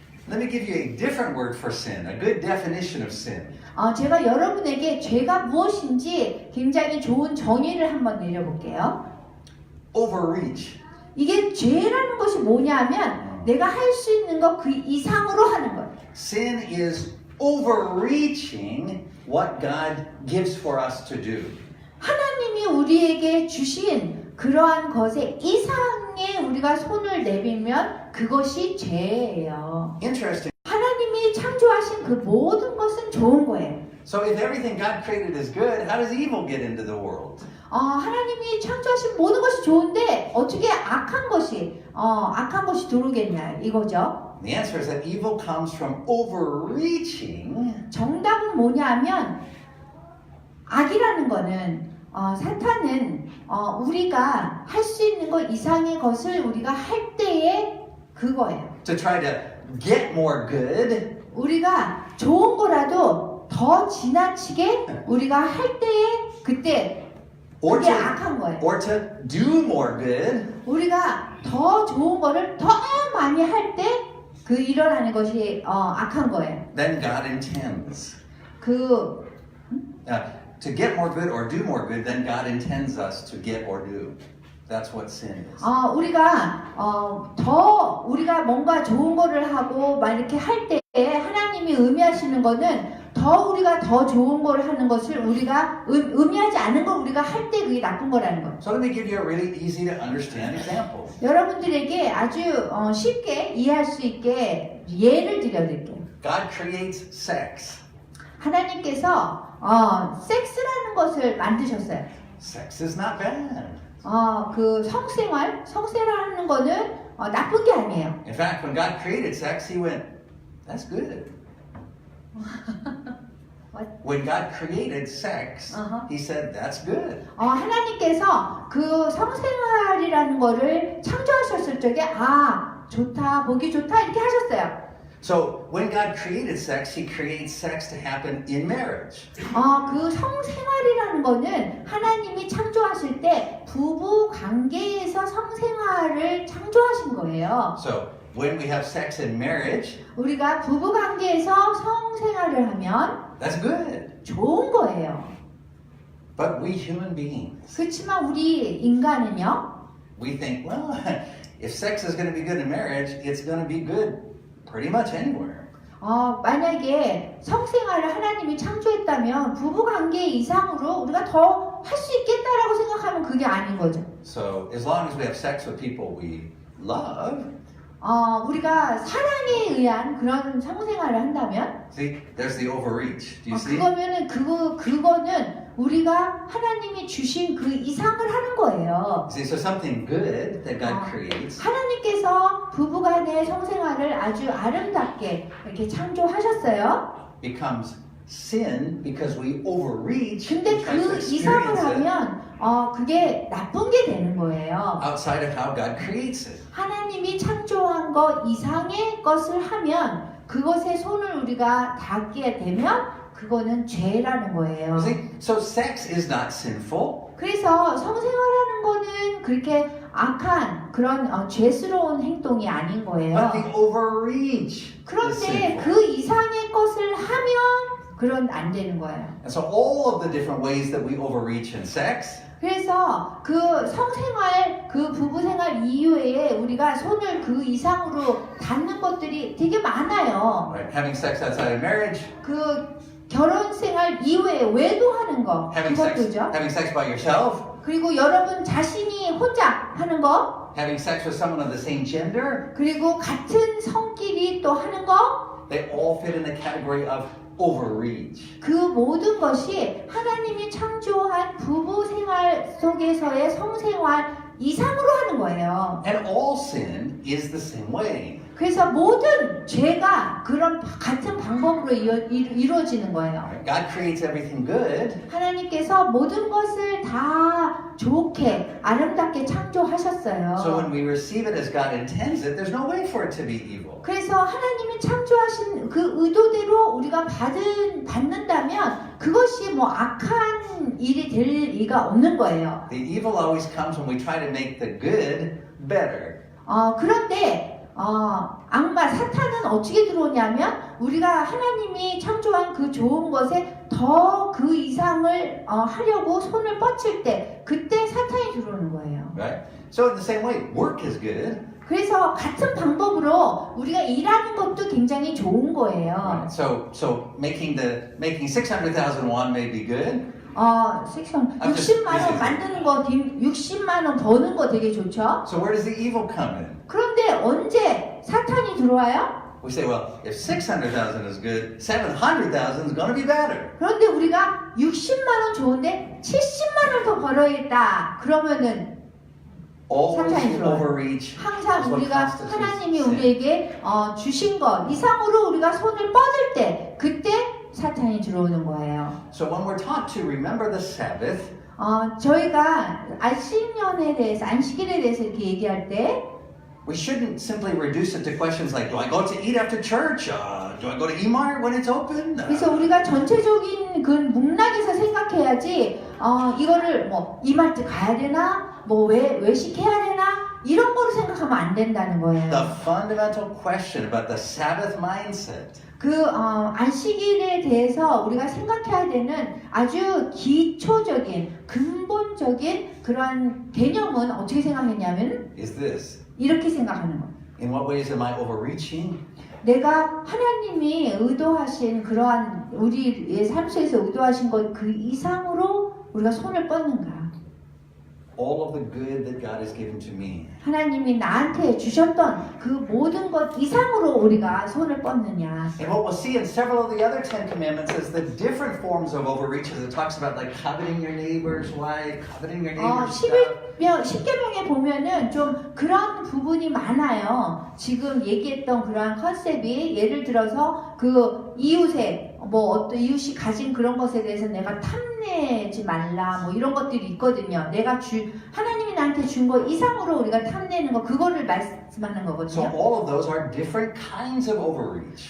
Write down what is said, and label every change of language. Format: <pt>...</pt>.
<en>Let me give you a different word for sin, a good definition of sin.</en> <ko>제가 여러분에게 죄가 무엇인지 굉장히 좋은 정의를 한번 내려볼게요.</ko> <en>Overreach.</en> <ko>이게 죄라는 것이 뭐냐면 내가 할 수 있는 것 그 이상으로 하는 거예요.</ko> <en>Sin is overreaching what God gives for us to do.</en> <ko>하나님이 우리에게 주신 그러한 것에 이상의 우리가 손을 내밀면 그것이 죄예요.</ko> <en>Interesting.</en> <ko>하나님이 창조하신 그 모든 것은 좋은 거예요.</ko> <en>So if everything God created is good, how does evil get into the world?</en> <ko>하나님이 창조하신 모든 것이 좋은데 어떻게 악한 것이 들어오겠냐 이거죠.</ko> <en>And the answer is that evil comes from overreaching</en> <ko>정답은 뭐냐면 악이라는 거는 사탄은 우리가 할 수 있는 것 이상의 것을 우리가 할 때에 그거예요.</ko> <en>to try to get more good</en> <ko>우리가 좋은 거라도 더 지나치게 우리가 할 때에 그때</ko> <en>or</en> <ko>그게</ko> <en>to,</en> <ko>악한 거예요.</ko> <en>or to do more good</en> <ko>우리가 더 좋은 거를 더 많이 할 때 그 일어나는 것이 악한 거예요.</ko> <en>than God intends. 그 To get more good or do more good than God intends us to get or do. That's what sin is.</en> <ko>우리가 더 우리가 뭔가 좋은 거를 하고 막 이렇게 할 때에 하나님이 의미하시는 거는 더 우리가 더 좋은 거를 하는 것을 우리가 의미하지 않은 걸 우리가 할 때 그게 나쁜 거라는 거예요.</ko> <en>So let me give you a really easy to understand example.</en> <ko>여러분들에게 아주 쉽게 이해할 수 있게 예를 들어드릴게요.</ko> <en>God creates sex.</en> <ko>하나님께서 섹스라는 것을 만드셨어요.</ko> <en>Sex is not bad.</en> <ko>그 성생활하는 거는 나쁜 게 아니에요.</ko> <en>In fact, when God created sex, He went, "That's good." What? When God created sex, He said, "That's good."</en> <ko>하나님께서 그 성생활이라는 거를 창조하셨을 적에 좋다, 보기 좋다 이렇게 하셨어요.</ko> <en>So when God created sex, He creates sex to happen in marriage.</en> <ko>그 성생활이라는 거는 하나님이 창조하실 때 부부 관계에서 성생활을 창조하신 거예요.</ko> <en>So when we have sex in marriage,</en> <ko>우리가 부부 관계에서 성생활을 하면</ko> <en>that's good.</en> <ko>좋은 거예요.</ko> <en>But we human beings,</en> <ko>그렇지만 우리 인간은요,</ko> <en>we think, well, if sex is going to be good in marriage, it's going to be good pretty much anywhere.</en> <ko>만약에 성생활을 하나님이 창조했다면 부부 관계 이상으로 우리가 더 할 수 있겠다라고 생각하면 그게 아닌 거죠.</ko> <en>So as long as we have sex with people we love,</en> <ko>우리가 사랑에 의한 그런 성생활을 한다면,</ko> <en>see, there's the overreach. Do you see?</en> <ko>그거면은 그거는 우리가 하나님이 주신 그 이상을 하는 거예요.</ko> <en>See, so something good that God creates</en> <ko>하나님께서 부부간의 성생활을 아주 아름답게 이렇게 창조하셨어요.</ko> <en>becomes sin because we overreach</en> <ko>근데</ko> <en>and try to</en> <ko>그 이상을</ko> <en>experience it</en> <ko>하면 그게 나쁜 게 되는 거예요.</ko> <en>outside of how God creates it.</en> <ko>하나님이 창조한 것 이상의 것을 하면 그것에 손을 우리가 닿게 되면 그거는 죄라는 거예요.</ko> <en>You see, so sex is not sinful.</en> <ko>그래서 성생활하는 거는 그렇게 악한 그런 죄스러운 행동이 아닌 거예요.</ko> <en>But the overreach is</en> <ko>그런데</ko> <en>sinful.</en> <ko>그 이상의 것을 하면 그런 안 되는 거예요.</ko> <en>And so all of the different ways that we overreach in sex,</en> <ko>그래서 그 성생활, 그 부부생활 이후에 우리가 손을 그 이상으로 닿는 것들이 되게 많아요.</ko> <en>right? Having sex outside of marriage,</en> <ko>그 결혼생활 이후에 외도하는 거, 그것도죠.</ko> <en>having sex by yourself,</en> <ko>그리고 여러분 자신이 혼자 하는 거,</ko> <en>having sex with someone of the same gender,</en> <ko>그리고 같은 성끼리 또 하는 거,</ko> <en>they all fit in the category of overreach.</en> <ko>그 모든 것이 하나님이 창조한 부부 생활 속에서의 성생활 이상으로 하는 거예요.</ko> <en>And all sin is the same way.</en> <ko>그래서 모든 죄가 그런 같은 방법으로 이루어지는 거예요.</ko> <en>God creates everything good,</en> <ko>하나님께서 모든 것을 다 좋게 아름답게 창조하셨어요.</ko> <en>so when we receive it as God intends it, there's no way for it to be evil.</en> <ko>그래서 하나님이 창조하신 그 의도대로 우리가 받는다면 그것이 뭐 악한 일이 될 리가 없는 거예요.</ko> <en>The evil always comes when we try to make the good better.</en> <ko>그런데 악마 사탄은 어떻게 들어오냐면 우리가 하나님이 창조한 그 좋은 것에 더 그 이상을 하려고 손을 뻗칠 때 그때 사탄이 들어오는 거예요.</ko> <en>Right? So in the same way, work is good.</en> <ko>그래서 같은 방법으로 우리가 일하는 것도 굉장히 좋은 거예요.</ko> <en>Right? So making 600,000 won may be good.</en> <ko>섹션 60만 원 만드는 거, 60만 원 버는 거 되게 좋죠.</ko> <en>So where does the evil come in?</en> <ko>그런데 언제 사탄이 들어와요?</ko> <en>We say, well, if 600,000 is good, 700,000 is going to be better.</en> <ko>그런데 우리가 60만 원 좋은데 70만 원 더 벌어야겠다. 그러면은</ko> <en>Always</en> <ko>사탄이</ko> <en>the</en> <ko>들어와요.</ko> <en>overreach is</en> <ko>항상</ko> <en>what</en> <ko>우리가</ko> <en>constitutes</en> <ko>하나님이</ko> <en>sin.</en> <ko>우리에게 주신 것 이상으로 우리가 손을 뻗을 때 그때 사탄이 들어오는 거예요.</ko> <en>So when we're taught to remember the Sabbath,</en> <ko>저희가 안식년에 대해서 안식일에 대해서 이렇게 얘기할 때</ko> <en>we shouldn't simply reduce it to questions like, do I go to eat after church? Do I go to E-Mart when it's open?</en> <ko>그래서 우리가 전체적인 그 맥락에서 생각해야지 이거를 뭐 이마트 가야 되나 뭐 외식해야 되나 이런 거로 생각하면 안 된다는 거예요.</ko> <en>The fundamental question about the Sabbath mindset</en> <ko>그 안식일에 대해서 우리가 생각해야 되는 아주 기초적인 근본적인 그런 개념은 어떻게 생각했냐면</ko> <en>is this.</en> <ko>이렇게 생각하는 거예요.</ko> <en>In what ways am I overreaching?</en> <ko>내가 하나님이 의도하신 그러한 우리의 삶 속에서 의도하신 것 그 이상으로 우리가 손을 뻗는가?</ko> <en>All of the good that God has given to me.</en> <ko>하나님이 나한테 주셨던 그 모든 것 이상으로 우리가 손을 뻗느냐?</ko> <en>And what we'll see in several of the other Ten Commandments is the different forms of overreach as it talks about like coveting your neighbor's wife, coveting your neighbor's stuff.</en> <ko>10계명에 보면은 좀 그런 부분이 많아요. 지금 얘기했던 그러한 컨셉이 예를 들어서 그 이웃의 뭐 어떤 이웃이 가진 그런 것에 대해서 내가 탐내지 말라 뭐 이런 것들이 있거든요. 하나님이 나한테 준 거 이상으로 우리가 탐내는 거 그거를 말씀하는</ko> <en>So</en> <ko>거거든요.</ko> <en>all of those are different kinds of overreach.</en>